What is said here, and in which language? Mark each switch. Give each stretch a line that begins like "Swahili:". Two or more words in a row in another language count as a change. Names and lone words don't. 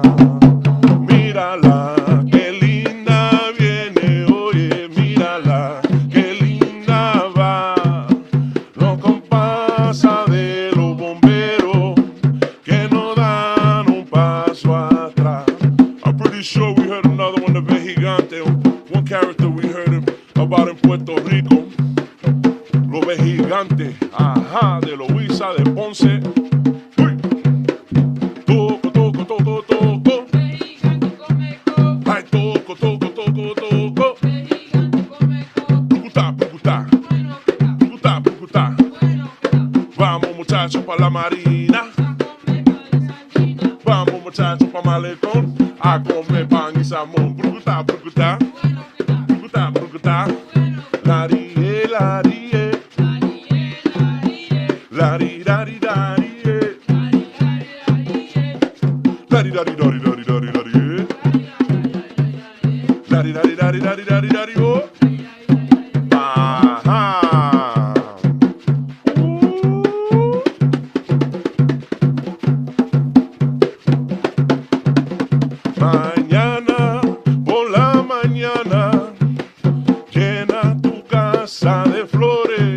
Spanish: Mírala, qué linda viene. Oye, mírala, qué linda va. La compasa de los bomberos que no dan un paso atrás.
English: I'm pretty sure we heard another one of Vejigante. One character we heard about in Puerto Rico.
Spanish: Los Vejigantes, ajá, de Luisa de Ponce. Uy. Toco, toco, toco, toco. Ay, toco, toco, toco, toco. Pucutá, pucutá. Pucutá, pucutá. Vamos muchachos pa' la marina. Vamos muchachos pa' Malecón a comer pan y salmón. Pucutá, pucutá. Pucutá, pucutá. Larie, larie. Lari, lari, lari. Lari, lari, lari, lari, lari, lari. Lari, lari, lari, lari, lari, lari, oh. Ajá. Mañana, por la mañana, llena tu casa de flores.